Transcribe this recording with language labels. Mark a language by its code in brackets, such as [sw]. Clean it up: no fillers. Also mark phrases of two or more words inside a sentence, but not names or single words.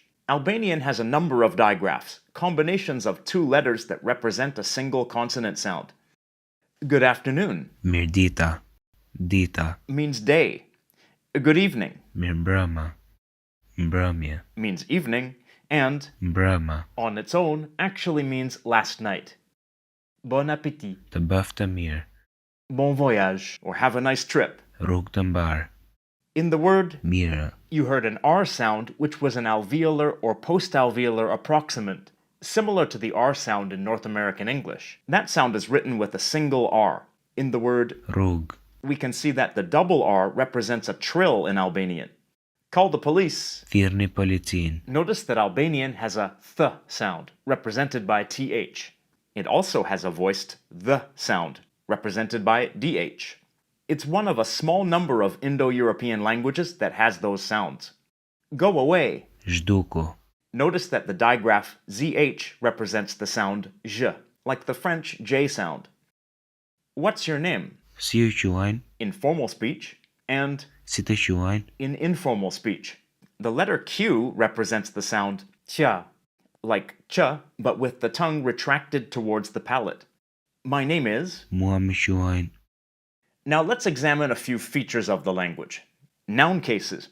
[en] Albanian has a number of digraphs, combinations of two letters that represent a single consonant sound. Good afternoon [sq] Mirdita. Dita. [en] means day. Good evening [sq] Mirëmbrëma. Mbrëmje. [en] means evening, and [sq] Mbrëma. [en] on its own actually means last night. [fr] Bon appétit, [sq] Të bëftë të mirë. [fr] bon voyage, [en] or have a nice trip. [sq] Rrugë të mbarë. [en] In the word, [sq] Mirë. [en] you heard an R sound, which was an alveolar or post-alveolar approximant, similar to the R sound in North American English. That sound is written with a single R. In the word, [sq] Rrugë. [en] we can see that the double R represents a trill in Albanian. Call the police. [sq] Thirrni policinë. [en] Notice that Albanian has a th sound, represented by th. It also has a voiced the sound, represented by dh. It's one of a small number of Indo-European languages that has those sounds. Go away. [sq] Zhduku. [en] Notice that the digraph zh represents the sound j, like the French j sound. What's your name? [sq] Si ju quajnë? [en] In formal speech, and [sq] Si të quajnë? [en] in informal speech. The letter Q represents the sound ch, like ch, but with the tongue retracted towards the palate. My name is. Muamishuain. Now let's examine a few features of the language. Noun cases.